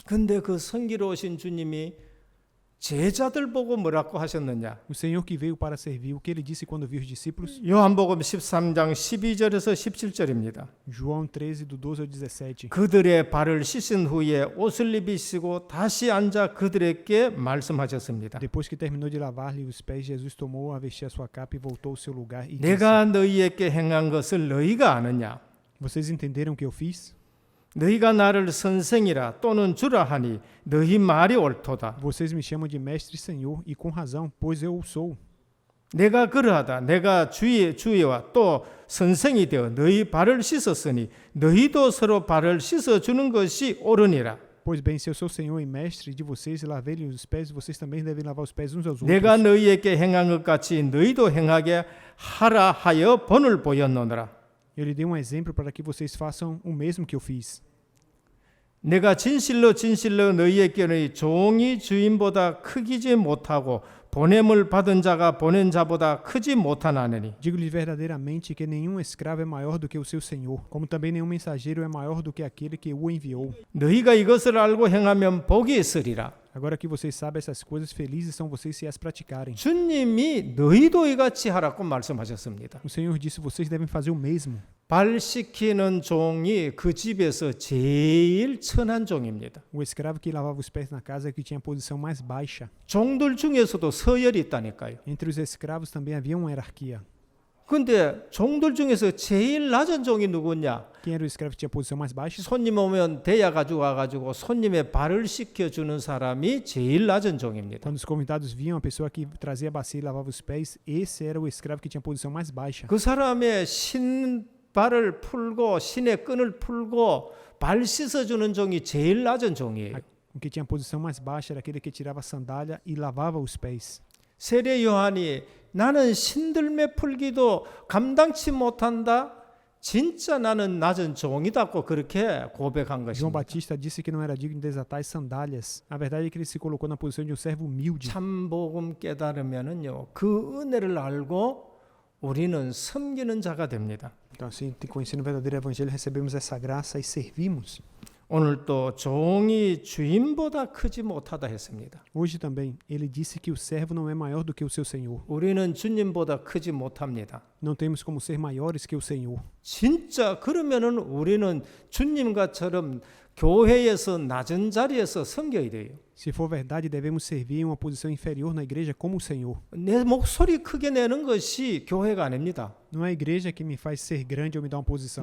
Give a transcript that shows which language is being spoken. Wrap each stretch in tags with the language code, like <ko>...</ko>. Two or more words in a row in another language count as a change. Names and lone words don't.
<ko>근데 그 섬기러 오신 주님이 제자들 보고 뭐라고 하셨느냐?</ko> <pt>O Senhor que veio para servir, o que ele disse quando viu os discípulos?</pt> <ko>요한복음 13장 12절에서 17절입니다.</ko> <pt>João 13, do 12 ao 17.</pt> <ko>그들의 발을 씻은 후에 옷을 입히시고 다시 앉아 그들에게 말씀하셨습니다.</ko> <pt>Depois que terminou de lavar-lhe os pés, Jesus tomou a vestir a sua capa e voltou ao seu lugar e disse:</pt> <ko>내가 너희에게 행한 것을 너희가 아느냐?</ko> <pt>Vocês entenderam o que eu fiz?</pt> <ko>너희가 나를 선생이라 또는 주라 하니 너희 말이 옳도다.</ko> <pt>Vocês me chamam de mestre e senhor, e com razão, pois eu o sou.</pt> <ko>내가 그러하다. 내가 주의와 또 선생이 되어 너희 발을 씻었으니 너희도 서로 발을 씻어주는 것이 옳으니라.</ko> <pt>Pois bem, se eu sou senhor e mestre de vocês e lavei-lhes os pés, vocês também devem lavar os pés uns aos outros.</pt> <ko>내가 너희에게 행한 것 같이 너희도 행하게 하라 하여 본을 보였노라.</ko> <pt>Eu lhe dei um exemplo para que vocês façam o mesmo que eu fiz.</pt> <ko>내가 진실로 너희에게는 종이 주인보다 크기지 못하고 보냄을 받은 자가 보낸 자보다 크지 못하나니.</ko> <pt>Digo-lhe verdadeiramente que nenhum escravo é maior do que o seu senhor, como também nenhum mensageiro é maior do que aquele que o enviou.</pt> <ko>너희가 이것을 알고 행하면 복이 있으리라.</ko> <pt>Agora que vocês sabem essas coisas, felizes são vocês se as praticarem.</pt> <ko>주님이 너희도 이같이 하라고 말씀하셨습니다.</ko> <pt>O Senhor disse: vocês devem fazer o mesmo.</pt> <ko>발 씻기는 종이 그 집에서 제일 천한 종입니다.</ko> <pt>O escravo que lavava os pés na casa é que tinha a posição mais baixa.</pt> <ko>종들 중에서도 서열이 있다니까요.</ko> <pt>Entre os escravos também havia uma hierarquia.</pt> <ko>근데 종들 중에서 제일 낮은 종이 누구냐?</ko> <pt>Quem era o escravo que tinha a posição mais baixa?</pt> <ko>손님 오면 대야 가지고 와가지고 손님의 발을 씻겨주는 사람이 제일 낮은 종입니다.</ko> <pt>Quando os convidados viam a pessoa que trazia a bacia e lavava os pés, esse era o escravo que tinha a posição mais baixa.</pt> <ko>그 사람의 신발을 풀고 신의 끈을 풀고 발 씻어주는 종이 제일 낮은 종이에요.</ko> <pt>O que tinha a posição mais baixa era aquele que tirava a sandália e lavava os pés.</pt> <ko>세례 요한이 나는 신들매 풀기도 감당치 못한다. 진짜 나는 낮은 종이다고 그렇게 고백한</ko> <pt>João</pt> <ko>것입니다.</ko> <pt>Batista disse que não era digno de desatar as sandálias. A verdade é que ele se colocou na posição de um servo humilde.</pt> <ko>참복음 깨달으면은요, 그 은혜를 알고 우리는 섬기는 자가 됩니다.</ko> <pt>Então, assim, conhecendo o verdadeiro evangelho, recebemos essa graça e servimos.</pt> <ko>오늘 또 종이 주인보다 크지 못하다 했습니다.</ko> <pt>Hoje também, ele disse que o servo não é maior do que o seu senhor.</pt> <ko>우리는 주님보다 크지 못합니다.</ko> <pt>Não temos como ser maiores que o Senhor.</pt> <ko>진짜 그러면은 우리는 주님과처럼 교회에서 낮은 자리에서 섬겨야 돼요.</ko> <pt>Se for verdade, devemos servir em uma posição inferior na igreja como o Senhor.</pt> <ko>내 목소리 크게 내는 것이 교회가 아닙니다.</ko> <pt>Não é a igreja que me faz ser grande ou me dá uma posição.</pt>